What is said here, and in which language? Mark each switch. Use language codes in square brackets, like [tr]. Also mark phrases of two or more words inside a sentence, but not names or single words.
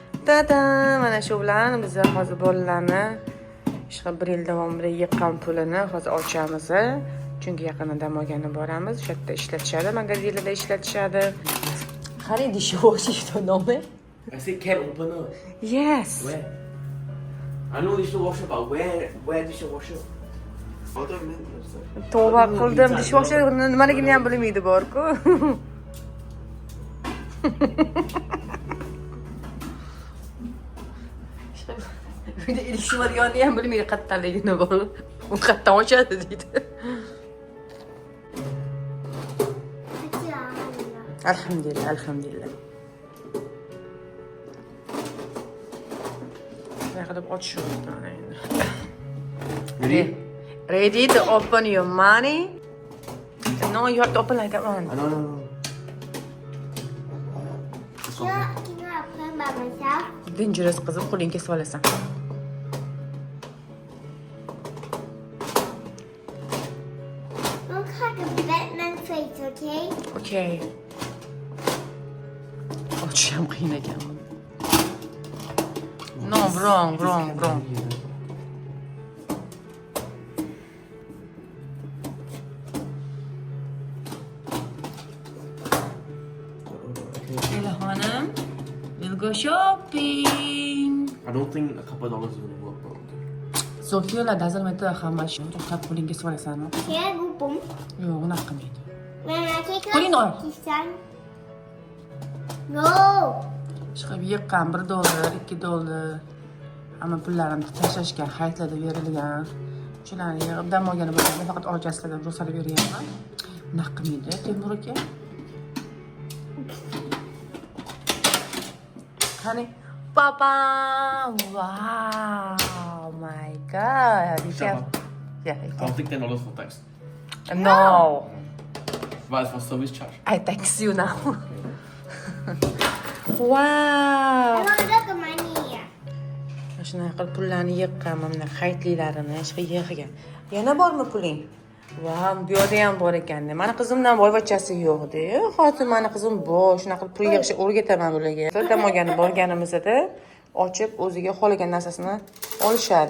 [uz] Ta-da! Mana shu bilan biz hozir bolalarni ishqa 1 yil davomida yiqqan pulini hozir ochamiz. Chunki yaqinda dam olgani boramiz. O'sha yerda ishlatishadi, magazinlarda ishlatishadi. Qarang, dishwasher nome? [en] I said can opener. Yes. Where? I know dishwasher, but where dishwasher? Other men. [uz] Tavba qildim. Dishwasher nimaligini ham bilmaydi bor-ku. Uyda idish borganini ham bilmaydi qayerdaligini bor. U qayerdan ochadi deydi. Alhamdulillah, alhamdulillah. Shunday qilib ochishibdi mana endi. [en] Ready to open your money? No, you have to open like that one. No. Can I open by myself? [uz] Dangerous qizim, qo'lingga kesib olasan. [en] Look like a Batman face, okay? [uz] Okay. Ochish ham qiyin ekan. [en] No, wrong. Ilhonim, we'll go shopping. I don't think a couple dollars will work, bro. Sofiya doesn't matter how much. [uz] To'xtab qo'lingga kesib olasan. [en] Can I go boom? [uz] Yo'q, unaqa qilmaydi. [en] When I take Put it on. this time. No. [uz] Chiqib yiqqan $1, $2. Hamma pullarimni tashlashga haytlarda berilgan. Shularni yig'ib dam olgani bo'lganda faqat orqasidan ro'salab beryapman. Unaqa qilmaydi, Temur aka. Qani, papa! [en] Wow, my God! Shut up. Yeah, I'll take $10 for tax. No, But it's for service charge. I text you now. Wow! I want to look at money. [uz] Shunaqa qilib pullarni yiqqanman, mana haytlilarini ishqa yig'gan. Yana bormi puling? Vau, bu yerda ham bor ekan-da. Mana qizimdan boyvachchasi yo'q-da. Hozir mana qizim bor, shunaqa qilib pul yig'ishni o'rgataman ularga. Dam olgani borganimizda ochib o'ziga xohlagan narsasini olishadi.